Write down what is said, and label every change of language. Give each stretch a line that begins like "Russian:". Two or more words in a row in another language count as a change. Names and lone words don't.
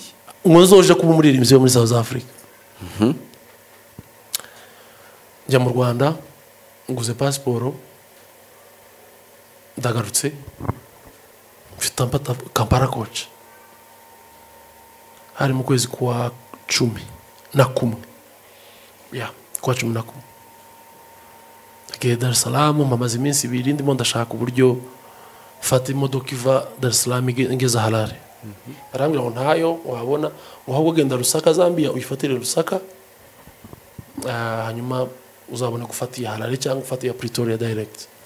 Rundi: ngo nzoje kuba umuririmbyi wo muri South Africa. Njya mu Rwanda nguze passport, ndagarutse mfite Kampala coach. Hari mu kwezi kwa 11 kwa 11 ke Dar es Salaam, mpamaze iminsi ibiri ndimo ndashaka uburyo fata imodoka iva Dar es Salaam ingeza Harare. Arambwira ngo ntayo wabona ahubwo genda Lusaka Zambia uyifatire Lusaka, hanyuma uzabone gufata iya Harare cyangwa ufata iya Pretoria direct.